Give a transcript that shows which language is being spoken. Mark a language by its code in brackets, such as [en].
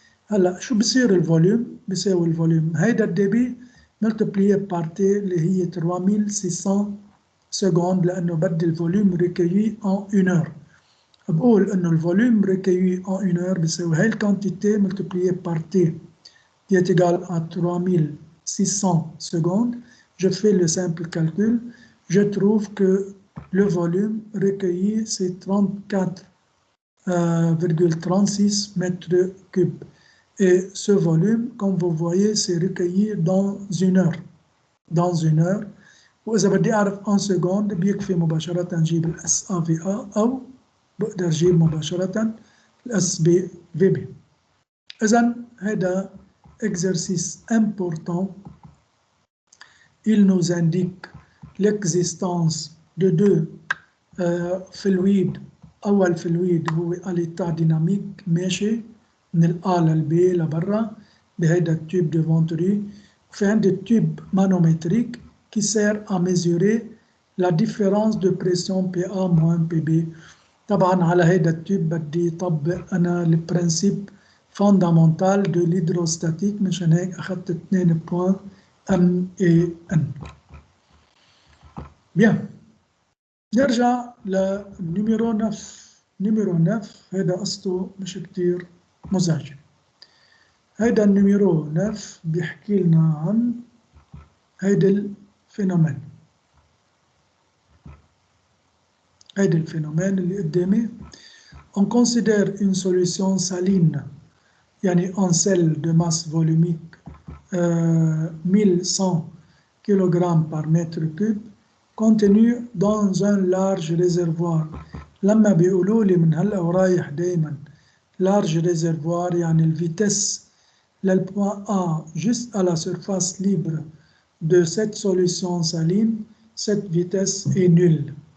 [ar] هلا شو بصير الفوليوم؟ بيساوي الفوليوم هيدا الدي بي ملتبليي بار تي اللي هي 3600 سكوند لأنه بدي الفوليوم ريكيي en 1 heure. بقول إنه الفوليوم ريكيي en 1 heure بيساوي هاي الكونتيتي ملتبليي بار تي qui est égal à 3600 secondes. [fr] Je fais le simple calcul. Je trouve que le volume recueilli, c'est 34,36 mètres cubes. Et ce volume, comme vous voyez, c'est recueilli dans 1 heure. Dans 1 heure. [ar] وإذا بدي أعرف en seconde بيكفي مباشرة نجيب ال SAVA أو بقدر أجيب مباشرة ال SBVB. إذن هذا exercice important. [fr] Il nous indique l'existence de deux fluides. [ar] أول فلويد هو à l'état dynamique ماشي من الA للB لبرا بهيدا التوب de Venturi. [fr] وفي عندي التوب manométrique qui sert à mesurer la différence de pression PA moins PB. [ar] طبعا على هيدا التوب بدي طبق أنا البرنسيب فوندامنتال دو l'hydrostatique مشان هيك أخذت 2 بوان M et N. بيان نرجع لنيميرو 9. نيميرو 9 هيدا قصته مش كتير مزعجة. هيدا النيميرو 9 بيحكي لنا عن هيدا الفينومين. هيدا الفينومين اللي قدامي. [fr] On considère une solution saline يعني en sel de masse volumique 1100 kg par mètre cube contenu dans un large réservoir. لما بيقولوا لي من هلا ورايح دايما large réservoir يعني الفيتس للبوان A juste à la surface libre de cette solution saline, cette vitesse est nulle.